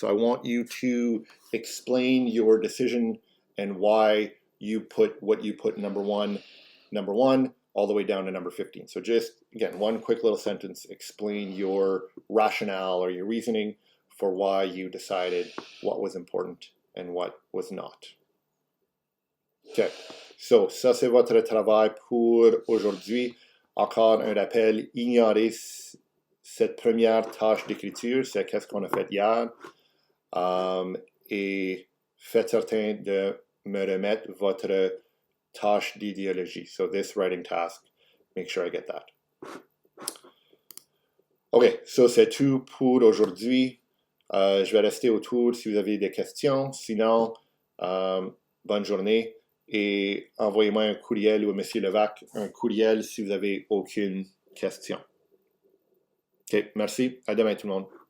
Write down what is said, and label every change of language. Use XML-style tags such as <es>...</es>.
<en>So I want you to explain your decision and why you put what you put number one, all the way down to number 15. So just, again, one quick little sentence, explain your rationale or your reasoning for why you decided what was important and what was not.</en> <fr>Okay, so ça c'est votre travail pour aujourd'hui. Encore un rappel, ignorez cette première tâche d'écriture, c'est qu'est-ce qu'on a fait hier. Et faites certain de me remettre votre tâche d'idéologie.</fr> <en>So this writing task, make sure I get that.</en> <fr>Ok, so c'est tout pour aujourd'hui. Je vais rester autour si vous avez des questions. Sinon, bonne journée et envoyez-moi un courriel ou à M. Levac un courriel si vous avez aucune question. Ok, merci. À demain tout le monde.</fr>